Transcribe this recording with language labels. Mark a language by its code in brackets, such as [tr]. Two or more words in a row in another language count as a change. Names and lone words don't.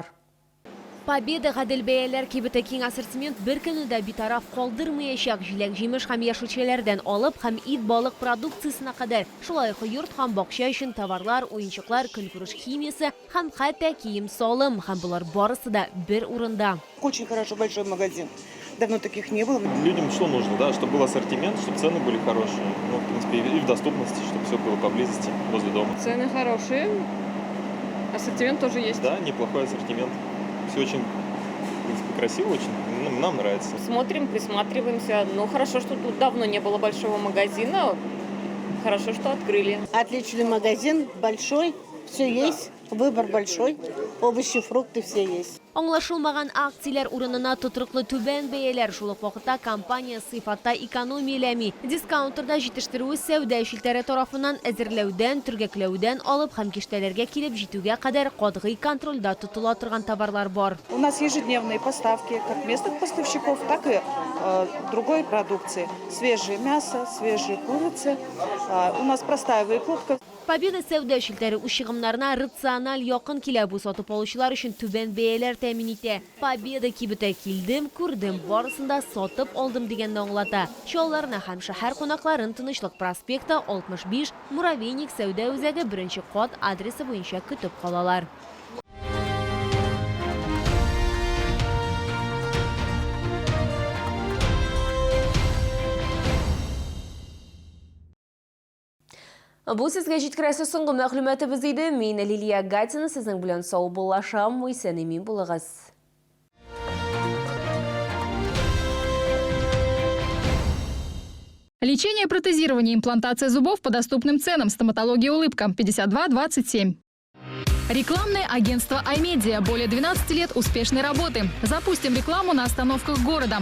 [tt] Победа гадел бәяләр кибете киң ассортимент бер көнне дә битараф калдырмаячак. Җиләк-җимеш һәм яшелчәләрдән алып һәм ит балык продукциясына кадәр. Шулай ук йорт һәм бакча өчен товарлар, уенчыклар, көлкүреш химиясе һәм хәтта кием-салым һәм булар барысы да бер урында. [ru] Очень хорошо, большой магазин. Давно таких не было. Людям что нужно, да, чтобы был ассортимент, чтобы цены были хорошие. Ну, в принципе, и в доступности, чтобы все было поблизости, возле дома. Цены хорошие, ассортимент тоже есть. Да, неплохой ассортимент. Все очень, в принципе, красиво, очень, нам нравится. Смотрим, присматриваемся. Ну, хорошо, что тут давно не было большого магазина. Хорошо, что открыли. Отличный магазин, большой, все есть, выбор большой, овощи, фрукты все есть. [tt] Аңлашылмаган акцияләр урынына тотрыклы түбән бәяләр, шул ук вакытта компания сыйфатта экономияләми. Дискаунтерда җитештерү сәүдә шелтәре тарафыннан әзерләүдән, төргәкләүдән алып һәм киштәләргә килеп җитүгә кадәр катгый контрольдә тотыла торган товарлар бар. [ru] У нас ежедневные поставки как местных поставщиков, так и другой продукции. Свежее мясо, свежие курицы. У нас простая выкладка. [tt] Победа сәүдә шелтәре ушыгымнарына рациональ якын килә, бу сатып алучылар өчен түбән бәяләр тәэмин итә. Победа кибете килдем, күрдем, барысында сатып алдым дигәнне аңлата. Чалларны һәм шәһәр кунакларын Тынычлык проспекты 65 Муравейник сәүдә үзәге 1-нче кат адресы буенча көтеп калалар. Бу сезгә җиткерәсе соңгы мәгълүматыбыз иде. Мин Лилия Гатина, сезнең белән сау булашам, исән-имин булыгыз. [ru] Лечение, протезирование, имплантация зубов по доступным ценам. Стоматология «Улыбка» 5227. Рекламное агентство iMedia. Более 12 лет успешной работы. Запустим рекламу на остановках города.